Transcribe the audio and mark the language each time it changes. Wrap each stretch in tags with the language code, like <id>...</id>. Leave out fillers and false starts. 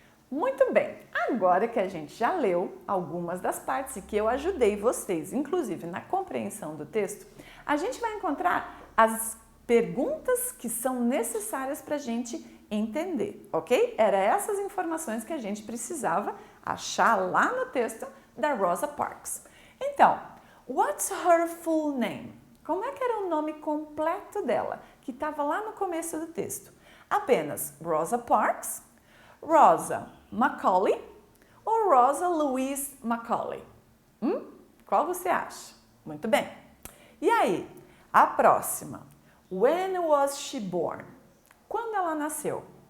<pt>Muito bem, agora que a gente já leu algumas das partes e que eu ajudei vocês, inclusive na compreensão do texto, a gente vai encontrar as perguntas que são necessárias para a gente entender, ok? Era essas informações que a gente precisava achar lá no texto da Rosa Parks.</pt> <en>Então, what's her full name?</en> <pt>Como é que era o nome completo dela, que estava lá no começo do texto? Apenas Rosa Parks, Rosa Macaulay ou Rosa Louise Macaulay? Qual você acha? Muito bem. E aí, a próxima.</pt> <en>When was she born?</en> <pt>Quando ela nasceu?</pt>